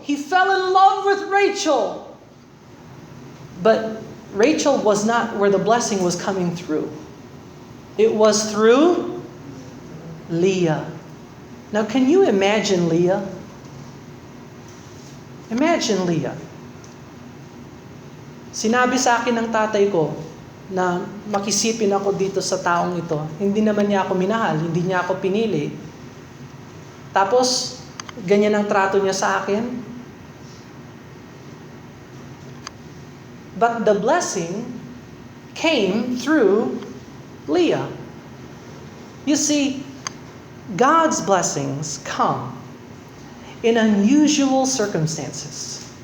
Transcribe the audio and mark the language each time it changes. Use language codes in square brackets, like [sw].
[en] He fell in love with Rachel. But Rachel was not where the blessing was coming through. It was through Leah. Now, can you imagine Leah? Imagine Leah. [tl] Sinabi sa akin ng tatay ko na makisipin ako dito sa taong ito. Hindi naman niya ako minahal, hindi niya ako pinili. Tapos, ganyan ang trato niya sa akin. [en] But the blessing came through Leah. You see, God's blessings come in unusual circumstances.